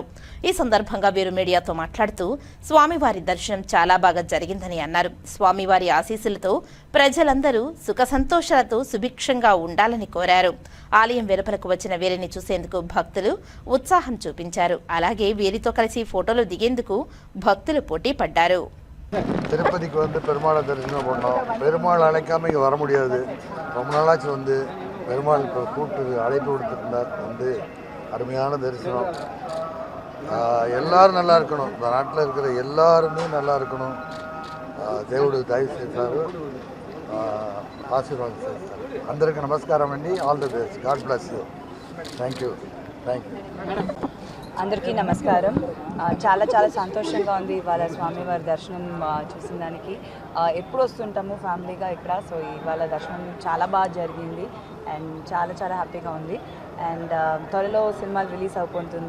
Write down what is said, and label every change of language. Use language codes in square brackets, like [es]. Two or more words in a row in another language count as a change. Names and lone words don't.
[te] ఈ సందర్భంగా వీరు మీడియాతో మాట్లాడుతూ స్వామివారి దర్శనం చాలా బాగా జరిగిందని అన్నారు. స్వామివారి ఆశీస్సులతో ప్రజలందరూ సుఖ సంతోషాలతో సుభిక్షంగా ఉండాలని కోరారు. ఆలయం వెలుపలకు వచ్చిన వీరిని చూసేందుకు భక్తులు ఉత్సాహం చూపించారు. అలాగే వీరితో కలిసి ఫోటోలు దిగేందుకు భక్తులు పోటీ పడ్డారు. [ta] திருப்பதிக்கு வந்து பெருமாளை தரிசனம் பண்ணோம். பெருமாள் அழைக்காம இங்கே வர முடியாது. ரொம்ப நாளாச்சு வந்து பெருமாள் இப்போ கூப்பிட்டு அழைப்பு கொடுத்துருந்தார். வந்து அருமையான தரிசனம். எல்லாரும் நல்லா இருக்கணும். இந்த நாட்டில் இருக்கிற எல்லாருமே நல்லா இருக்கணும். [te] దేవుడు దయ చేశారు, ఆశీర్వాదం చేస్తారు. అందరికీ నమస్కారం అండి. [en] All the best. God bless you. Thank you. [te] అందరికీ నమస్కారం. చాలా చాలా సంతోషంగా ఉంది ఇవాళ స్వామివారి దర్శనం చూసిన దానికి. ఎప్పుడు వస్తుంటాము ఫ్యామిలీగా ఇక్కడ, సో ఇవాళ దర్శనం చాలా బాగా జరిగింది అండ్ చాలా చాలా హ్యాపీగా ఉంది. అండ్ త్వరలో సినిమాలు రిలీజ్ అయిపోతుంది.